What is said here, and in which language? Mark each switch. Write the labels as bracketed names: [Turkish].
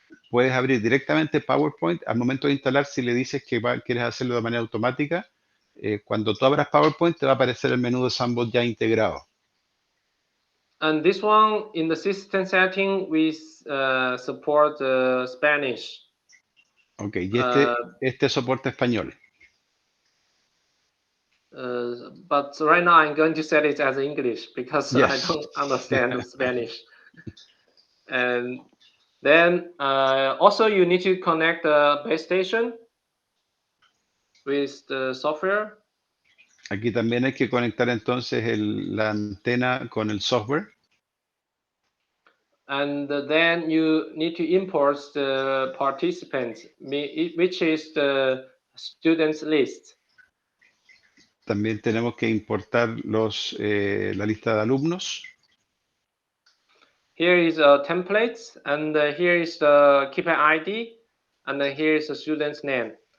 [Spanish] Puedes abrir directamente PowerPoint. Al momento de instalar, si le dices que quieres hacerlo de manera automática, cuando tú abras PowerPoint te va a aparecer el menú de SunVote ya integrado. [English] And this one in the system setting we support Spanish. [Spanish] Ok, y este soporta español. [English] But right now I'm going to set it as English because Yes. I don't understand Spanish. And then also you need to connect the base station with the software. [Spanish] Aquí también hay que conectar entonces la antena con el software. [English] And then you need to import the participants, which is the students list. [Spanish] También tenemos que importar la lista de alumnos. [English] Here is a template, and here is the keeper ID, and here is the student's name.